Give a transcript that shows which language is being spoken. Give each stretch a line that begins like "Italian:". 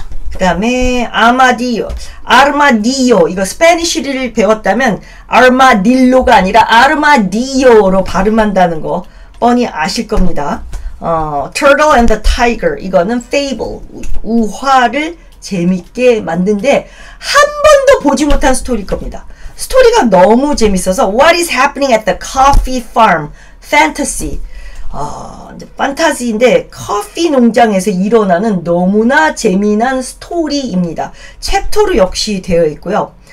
Korean: 그 다음에 아르마디오. 이거 스페니쉬를 배웠다면 아르마딜로가 아니라 아르마디오로 발음한다는 거 뻔히 아실 겁니다.
English: Turtle and the Tiger.
Korean: 이거는
English: fable.
Korean: 우화를 재밌게 만든데 한 번도 보지 못한 스토리일 겁니다. 스토리가 너무 재밌어서
English: What is happening at the coffee farm? Fantasy.
Korean: 이제 판타지인데 커피 농장에서 일어나는 너무나 재미난 스토리입니다. 챕터로 역시 되어 있고요.